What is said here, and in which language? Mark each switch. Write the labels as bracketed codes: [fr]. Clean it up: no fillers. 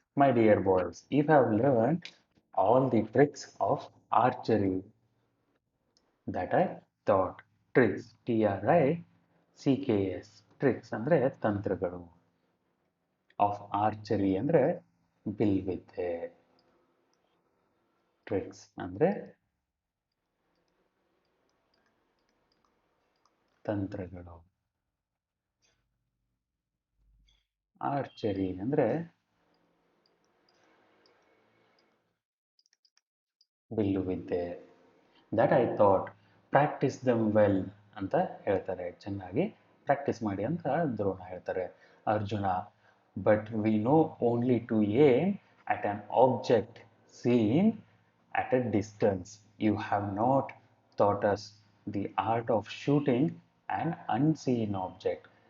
[en] My dear boys, you have learned all the tricks of archery that I taught. Tricks, TRICKS, tricks [kn] ಅಂದ್ರೆ ತಂತ್ರಗಳು. [en] Of archery [kn] ಅಂದ್ರೆ ಬಿಲ್ವಿದ್ಯೆ. Tricks ಅಂದ್ರೆ ತಂತ್ರಗಳು. Archery ಅಂದ್ರೆ ಬಿಲ್ಲುವಿದ್ಯೆ. [en] that I thought practise them well [kn] ಅಂತ ಹೇಳ್ತಾರೆ. ಚೆನ್ನಾಗಿ ಪ್ರಾಕ್ಟೀಸ್ ಮಾಡಿ ಅಂತ ದ್ರೋಣ ಹೇಳ್ತಾರೆ. [en] Arjuna but we know only to aim at an object seen at a distance. You have not taught us the art of shooting an unseen object.